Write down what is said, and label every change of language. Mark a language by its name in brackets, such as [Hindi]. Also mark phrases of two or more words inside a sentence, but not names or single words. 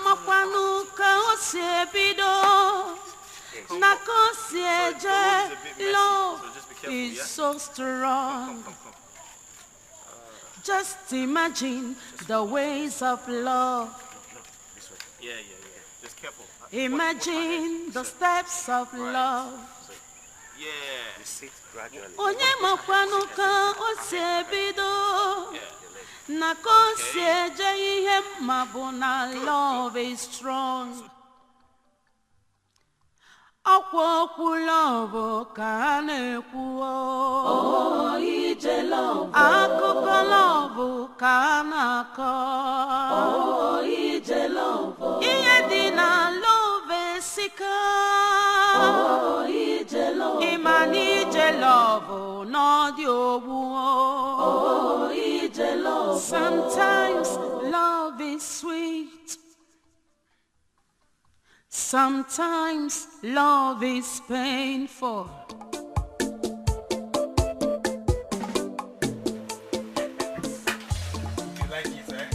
[English] Love is so strong. Come. Just imagine the ways of love. No, this way. Yeah. Just careful. Imagine the steps of love. Yeah. You sit gradually. [Igbo] Onye makwanu ka o si ebido. Na ko si eje ihe mma bụ na [English] love is strong. [Igbo] Akwa okwu love ka a na-ekwu o. Ije love. Akụkọ love ka a na-akọ. O ije love. Ihe dị na love esika. O ije love. Ịma na ije love n'ọdị ogbu o. O ije love. [English] Sometimes love is sweet. Sometimes love is painful. You like it, eh?